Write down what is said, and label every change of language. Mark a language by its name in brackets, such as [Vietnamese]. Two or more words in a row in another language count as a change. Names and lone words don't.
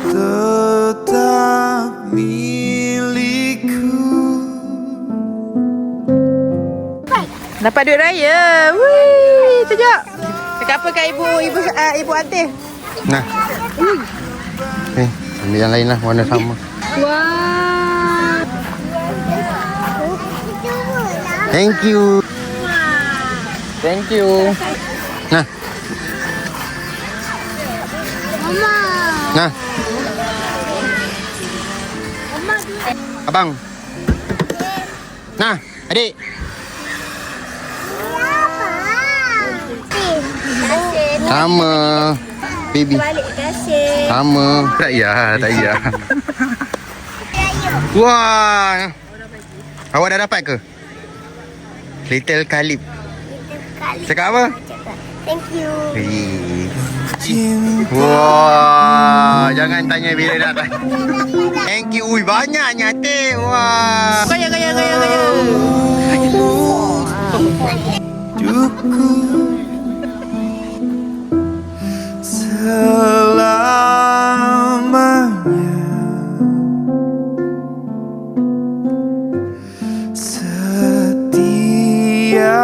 [Malay] Tetap milikku. Dapat duit raya. Wih, sekejap. Cakap apa kat ibu Antih? Nah. Ambil yang lain lah, warna sama. Wah. [English] Thank you. Thank you. [Malay] Nah. Mama. Nah. Abang. Nah, adik. Sama. Baby. Balik kasih. Sama. Tak payah, tak payah. Wah. Awak dah dapat ke? Little Kalib. Cakap apa? [English] Thank you. [Malay] Wah, jangan tanya bila dah dapat. [English] Thank you. [Malay] Ui, banyaknya teh. Wah. Gaya. Selamanya setia.